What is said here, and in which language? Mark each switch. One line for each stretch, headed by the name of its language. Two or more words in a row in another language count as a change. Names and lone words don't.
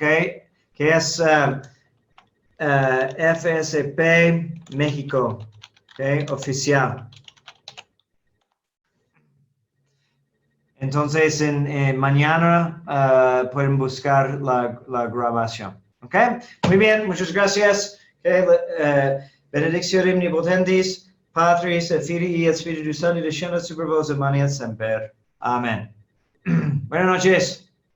Spanish: Que es FSP México. Okay, oficial. Entonces, mañana pueden buscar la grabación. ¿Ok? Muy bien, muchas gracias.
Latin: Benedictio omnipotentis, Patris et Filii et Spiritus Sancti, descendat super vos et manet semper.
Spanish: Amen. Buenas noches.